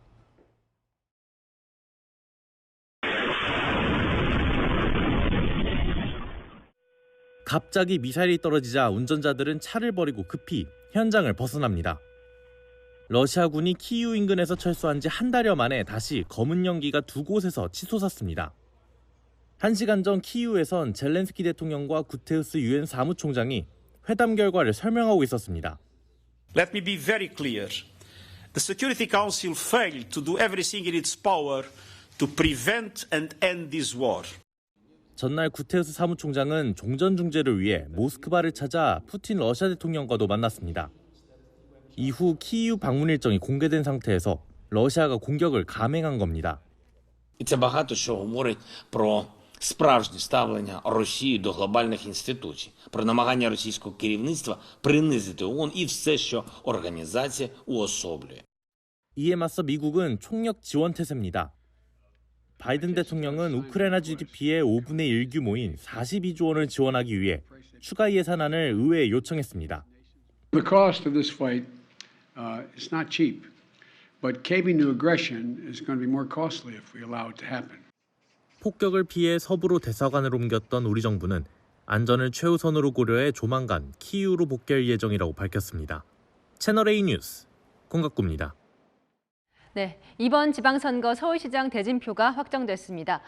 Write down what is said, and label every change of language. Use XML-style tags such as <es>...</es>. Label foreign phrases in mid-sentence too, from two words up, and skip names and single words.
<ko>갑자기 미사일이 떨어지자 운전자들은 차를 버리고 급히 현장을 벗어납니다. 러시아군이 키이우 인근에서 철수한 지 한 달여 만에 다시 검은 연기가 두 곳에서 치솟았습니다. 1시간 전 키이우에선 젤렌스키 대통령과 구테우스 유엔 사무총장이 회담 결과를 설명하고 있었습니다.</ko> <en>Let me be very clear. The Security Council failed to do everything in its power to prevent and end this war.</en> <ko>전날 구테우스 사무총장은 종전 중재를 위해 모스크바를 찾아 푸틴 러시아 대통령과도 만났습니다. 이후 키이우 방문 일정이 공개된 상태에서 러시아가 공격을 감행한 겁니다.</ko> <uk>І це багато що говорить про справжнє ставлення Росії до глобальних інституцій, про намагання російського керівництва принизити ООН і все, що організація уособлює.</uk> <ko>이에 맞서 미국은 총력 지원 태세입니다. 바이든 대통령은 우크라이나 GDP의 5분의 1 규모인 42조 원을 지원하기 위해 추가 예산안을 의회에 요청했습니다.</ko> <en>The cost of this fight is not cheap, but caving to aggression is going to be more costly if we allow it to happen.</en> <ko>폭격을 피해 서부로 대사관을 옮겼던 우리 정부는 안전을 최우선으로 고려해 조만간 키이우로 복귀할 예정이라고 밝혔습니다. 채널A 뉴스 권갑구입니다. 네, 이번 지방선거 서울시장 대진표가 확정됐습니다.</ko>